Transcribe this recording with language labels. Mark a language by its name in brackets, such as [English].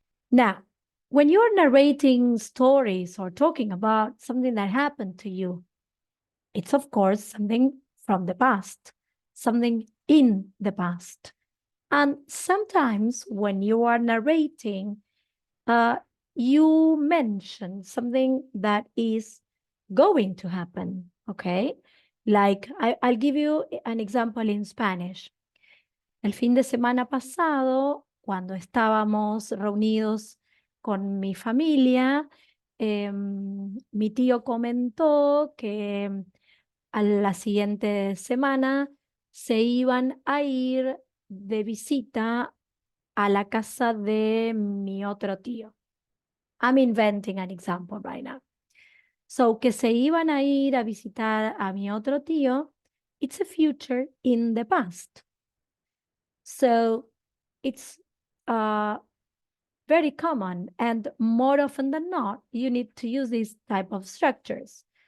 [English] Now, when you're narrating stories or talking about something that happened to you, it's of course something from the past, something in the past. And sometimes when you are narrating, you mention something that is going to happen, okay? Like, I'll give you an example in Spanish. [Spanish] El fin de semana pasado, cuando estábamos reunidos con mi familia, mi tío comentó que a la siguiente semana se iban a ir de visita a la casa de mi otro tío. [English] I'm inventing an example right now. So, [Spanish] que se iban a ir a visitar a mi otro tío, [English] it's a future in the past. So, it's very common, and more often than not, you need to use these type of structures.